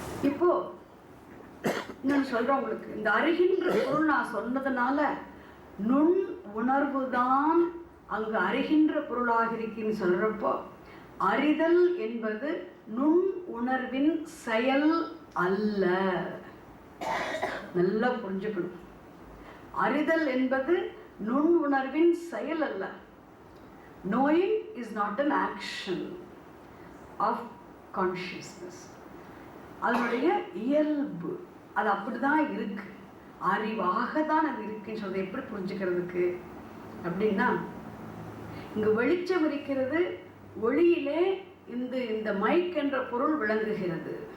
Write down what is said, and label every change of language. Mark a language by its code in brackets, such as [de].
[ta] இப்போ நான் சொல்றேன் உங்களுக்கு, இந்த அறிகின்ற பொருள் நான் சொன்னதுனால நுண் உணர்வு தான் அங்கு அறிகின்ற பொருளாக இருக்குன்னு சொல்றப்போ, அறிதல் என்பது நுண் உணர்வின் செயல் அல்ல. நல்லா புரிஞ்சுக்கணும். அறிதல் என்பது நுண் உணர்வின் செயல் அல்ல. [en] Knowing is not an action of consciousness. [ta] அதனுடைய இயல்பு அது அப்படிதான் இருக்கு, அறிவாக தான் அது இருக்குன்னு சொல்றது. எப்படி புரிஞ்சுக்கிறதுக்கு அப்படின்னா, இங்கு வெளிச்சம் இருக்கிறது, ஒளியிலே இந்த மைக் என்ற பொருள் விளங்குகிறது.